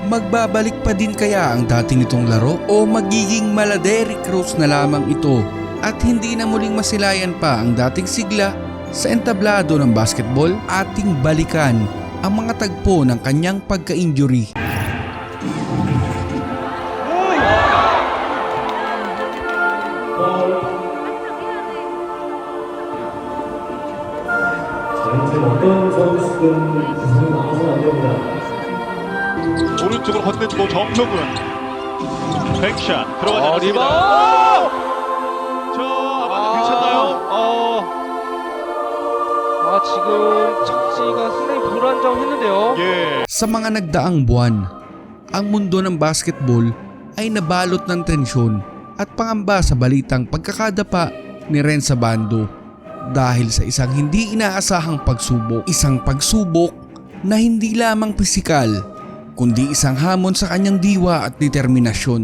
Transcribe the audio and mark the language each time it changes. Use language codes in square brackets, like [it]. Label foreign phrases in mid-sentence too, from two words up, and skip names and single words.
[tl] Magbabalik pa din kaya ang dati nitong laro o magiging mala Derrick Rose na lamang ito at hindi na muling masilayan pa ang dating sigla sa entablado ng basketball? Ating balikan ang mga tagpo ng kanyang pagka-injury. [ko] 어떤 선수든 부상이 나와서는 안 됩니다. 오른쪽으로 건네주고 정효근 백샷 들어가지 않습니다. 리바운드! 저 아마 괜찮나요? 지금 착지가 상당히 불안정했는데요. 예. [tl] Sa mga nagdaang buwan, ang mundo ng basketball ay nabalot ng tensyon at pangamba sa balitang pagkakadapa ni Renza Bando dahil sa isang hindi inaasahang pagsubok. Isang pagsubok na hindi lamang pisikal kundi isang hamon sa kanyang diwa at determinasyon.